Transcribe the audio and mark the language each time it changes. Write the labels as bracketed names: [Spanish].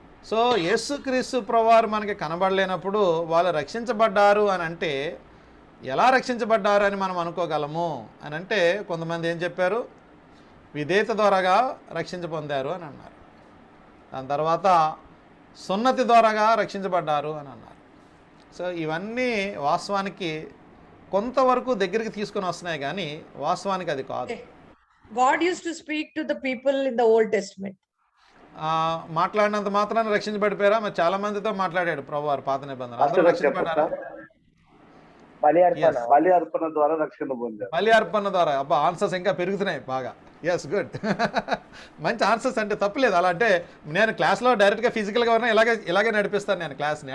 [Telugu] So యేసుక్రీస్తు ప్రభువారు మనకి కనబడలేనప్పుడు వాళ్ళు రక్షించబడ్డారు అని అంటే ఎలా రక్షించబడ్డారు అని మనం అనుకోగలము అని అంటే, కొంతమంది ఏం చెప్పారు? విధేయత ద్వారాగా రక్షించ పొందారు అని అన్నారు. దాని తర్వాత సున్నతి ద్వారాగా రక్షించబడ్డారు అని అన్నారు. సో ఇవన్నీ వాస్తవానికి కొంతవరకు దగ్గరికి తీసుకొని వస్తున్నాయి, కానీ వాస్తవానికి అది కాదు. [English] God used to speak to the people in the Old Testament. [Telugu] మాట్లాడినంత మాత్రాన్ని రక్షించబడిపోయారా? మరి చాలా మందితో మాట్లాడాడు ప్రభువారు పాత నిబంధన. అందరూ రక్షించబడ్డారా? బలి అర్పణ ద్వారా రక్షణ పొందారు. బలి అర్పణ ద్వారా. అబ్బా, ఆన్సర్స్ ఇంకా పెరుగుతున్నాయి బాగా. Yes, good. మంచి ఆన్సర్స్, అంటే తప్పలేదు. అలా అంటే నేను క్లాస్లో డైరెక్ట్గా ఫిజికల్గా ఉన్నా ఇలాగే నడిపిస్తాను నేను క్లాస్ని.